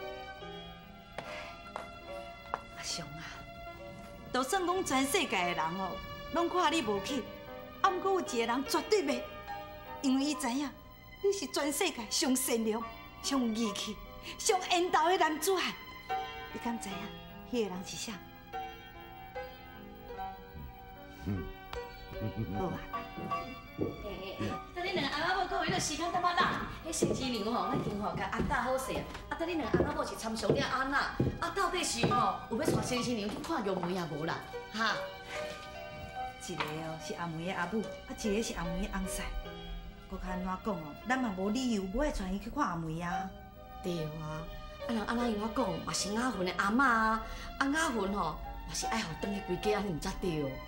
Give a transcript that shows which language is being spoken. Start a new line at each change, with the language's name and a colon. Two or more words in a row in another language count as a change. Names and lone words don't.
Min Nan Chinese: 阿雄啊，就算讲全世界的人哦，拢看你无起，啊，不过有一个人绝对袂，因为伊知影你是全世界上善良、上有义气、上缘投的男子汉。你敢知影迄个人是啥？好啊。等你两个阿某讲，迄个时间干嘛啦？迄星期二吼，咱已经吼甲阿大好势啊。等你两个阿某是参详了安娜，到底是吼有要带星期二去看玉梅啊无啦？哈？一个哦是阿梅的阿母，一个是阿梅的翁婿。我较安怎讲哦，咱嘛无理由无爱带伊去看阿梅啊。对啊，人安那用我讲，嘛是雅芬的阿嬷啊，雅芬吼嘛是爱互转去归家，你毋才对。